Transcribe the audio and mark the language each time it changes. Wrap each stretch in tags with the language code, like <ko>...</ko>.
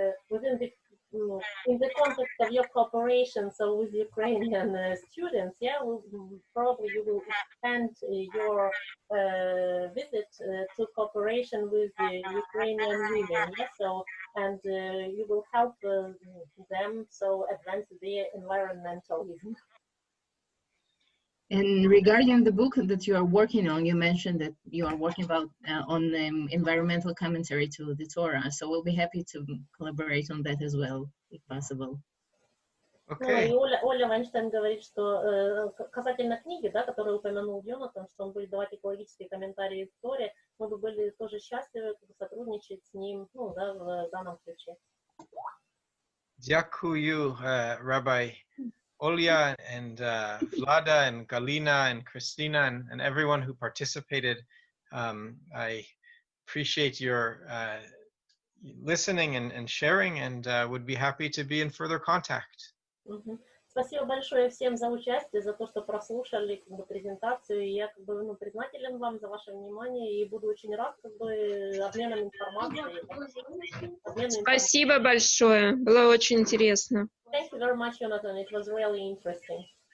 <en>within the in the context of your cooperation, so with Ukrainian students, yeah, probably you will expand your visit to cooperation with the Ukrainian women, yeah, so, and you will help them so advance their environmentalism. And regarding the book that you are working on, you mentioned that you are working about on environmental commentary to the Torah. So we'll be happy to collaborate on that as well, if possible. Okay.</en> <ru>И Оля Вайнштейн говорит, что касательно книги, да, которую упомянул Йонатан, что он будет давать экологические комментарии в Торе, мы бы были тоже счастливы сотрудничать с ним, да, в данном ключе.</ru> <uk>Дякую,</uk> <en>Rabbi Olya and Vlada and Galina and Christina and everyone who participated. I appreciate your listening and sharing and would be happy to be in further contact.</en> <ru>Спасибо большое всем за участие, за то, что прослушали презентацию. И я признателен вам за ваше внимание и буду очень рад обменом информацией. Спасибо большое, было очень интересно.</ru> <en>Thank you very much, Jonathan. It was really interesting.</en>